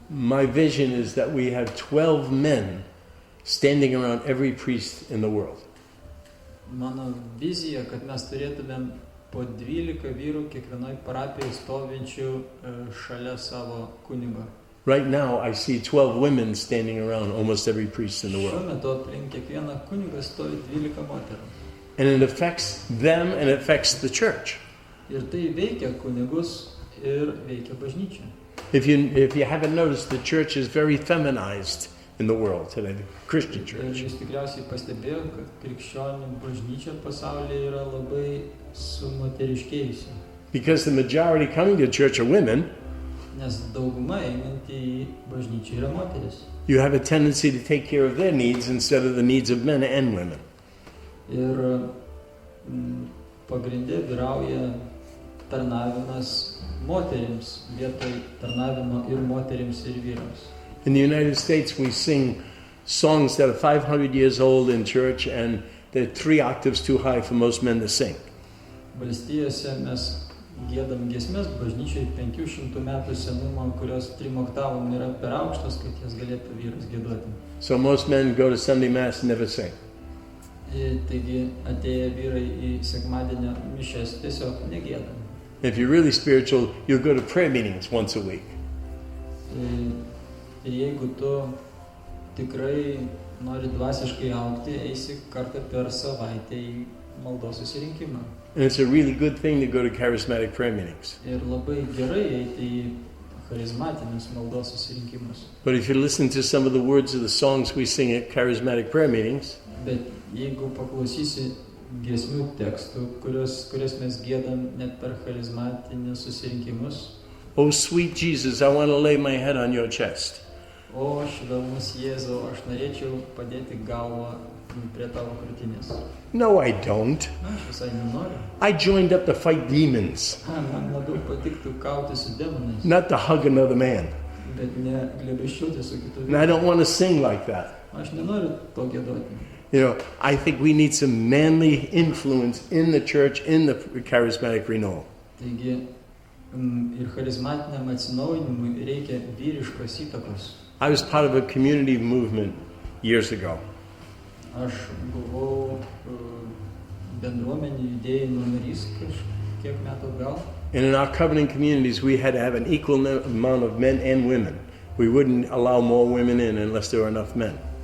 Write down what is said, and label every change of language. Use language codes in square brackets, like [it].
[en] My vision is that we have 12 men standing around every priest in the world. [lt] Mano vizija, kad mes turėtumėm po 12 vyrų kiekvienoj parapijai stovinčių šalia savo kunigo. [en] Right now I see 12 women standing around almost every priest in the [lt] Šiuo [en] world. [lt] metu aplink kiekvieną kunigą stovi 12 moterų. [en] And it affects them and it affects the church. [lt] Ir tai veikia kunigus ir veikia bažnyčią. [en] If you haven't noticed, the church is very feminized in the world today, the Christian [lt] Ir [en] church. [lt] jūs tikriausiai pastebėjo, kad krikščionių bažnyčia pasaulyje yra labai sumoteriškėjusi. [en] Because the majority coming to church are women, [lt] Nes dauguma einanti į bažnyčią yra moteris. [en] you have a tendency to take care of their needs instead of the needs of men and women. [lt] Ir pagrindė vyrauja tarnavimas moterims vietoj tarnavimo ir moterims ir vyrams. [en] In the United States, we sing songs that are 500 years old in church and they're 3 octaves too high for most men to sing. [lt] Valstijose mes giedam giesmes bažnyčiai 500 metų senumo, kurios 3 oktavom yra per aukštos, kad jas galėtų vyras giedoti. [en] So most men go to Sunday Mass and never sing. [lt] Taigi atėję vyrai į sekmadienio mišias tiesiog negėda. [en] If you're really spiritual, you'll go to prayer meetings once a week. [lt] Ir jeigu tu tikrai nori dvasiškai augti, eisi kartą per savaitę į maldos susirinkimą. [en] And it's a really good thing to go to charismatic prayer meetings. [lt] Ir labai gerai eiti į charizmatinius maldos susirinkimus. [en] But if you listen to some of the words of the songs we sing at charismatic prayer meetings, [lt] Bet jeigu paklausysi giesmių tekstų, kurias mes giedam net per charizmatinius susirinkimus, [en] oh sweet Jesus, I want to lay my head on your chest. [lt] o švelnus Jėzau, aš norėčiau padėti galvą prie tavo krūtinės. [en] No, I don't. [lt] Na, aš visai nenoriu. [en] I joined up to fight demons, [lt] Man labiau patiktų kauti su demonais, [en] not to hug another man. [lt] bet ne glėbesčiuoti su kitu [en] And I don't want to sing like that. [lt] Aš nenoriu to giedoti. [en] You know, I think we need some manly influence in the church, in the charismatic renewal. [lt] Taigi ir charizmatiniam atsinaujinimui reikia vyriškos įtakos. [en] I was part of a community movement years ago. [lt] Aš buvau bendruomenių judėjimo narys kažkiek metų atgal. [en] And in our covenant communities, we had to have an equal amount of men and women. We wouldn't allow more women in unless there were enough men.